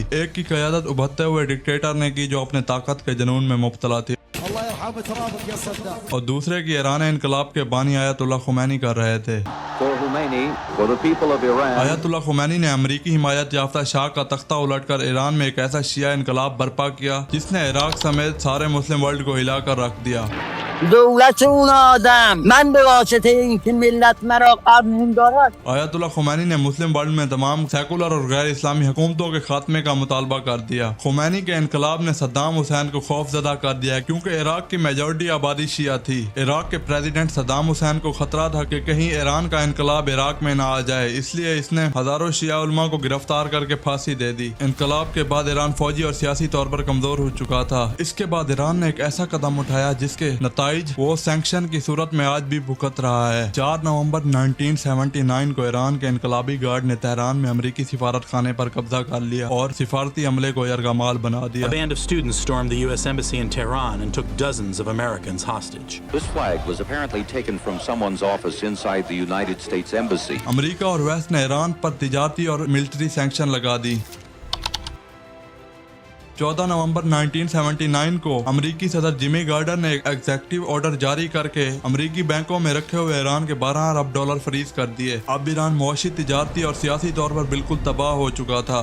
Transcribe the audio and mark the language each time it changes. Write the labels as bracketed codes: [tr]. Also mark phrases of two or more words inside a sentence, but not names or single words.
[ur] ایک کی قیادت ابھرتے ہوئے ڈکٹیٹر نے کی جو اپنے طاقت کے جنون میں مبتلا تھی، اور دوسرے کی ایران انقلاب کے بانی آیت اللہ خمینی کر رہے تھے. آیت اللہ خمینی نے امریکی حمایت یافتہ شاہ کا تختہ الٹ کر ایران میں ایک ایسا شیعہ انقلاب برپا کیا جس نے عراق سمیت سارے [en] Muslim world [ur] کو ہلا کر رکھ دیا. [fa] دولت اون آدم من به واسطه اینکه ملت مرا قبول دارد. [ur] آیت اللہ خمینی نے [en] Muslim world [ur] میں تمام سیکولر اور غیر اسلامی حکومتوں کے خاتمے کا مطالبہ کر دیا. خمینی کے انقلاب نے صدام حسین کو خوفزدہ کر دیا کیونکہ عراق کی میجارٹی آبادی شیعہ تھی. عراق کے پریزیڈنٹ صدام حسین کو خطرہ تھا کہ کہیں ایران کا انقلاب عراق میں نہ آ جائے، اس لیے اس نے ہزاروں شیعہ علما کو گرفتار کر کے پھانسی دے دی. انقلاب کے بعد ایران فوجی اور سیاسی طور پر کمزور ہو چکا تھا. اس کے بعد ایران نے ایک ایسا قدم اٹھایا جس کے نتائج وہ سینکشن کی صورت میں آج بھی بھگت رہا ہے. 4 نومبر 1979 کو ایران کے انقلابی گارڈ نے تہران میں امریکی سفارت خانے پر قبضہ کر لیا اور سفارتی عملے کو یرغمال بنا دیا. [en] A band of students stormed the U.S. Embassy in Tehran and took dozens of Americans hostage. This flag was apparently taken from someone's office inside the United States Embassy. [ur] امریکہ اور ویسٹ نے ایران پر تجارتی اور [en] military sanction [ur] لگا دی. 14 نومبر 1979 کو امریکی صدر جمی کارٹر نے ایک [en] executive order [ur] جاری کر کے امریکی بینکوں میں رکھے ہوئے ایران کے 12 ارب ڈالر فریز کر دیے. اب ایران معاشی، تجارتی اور سیاسی طور پر بالکل تباہ ہو چکا تھا.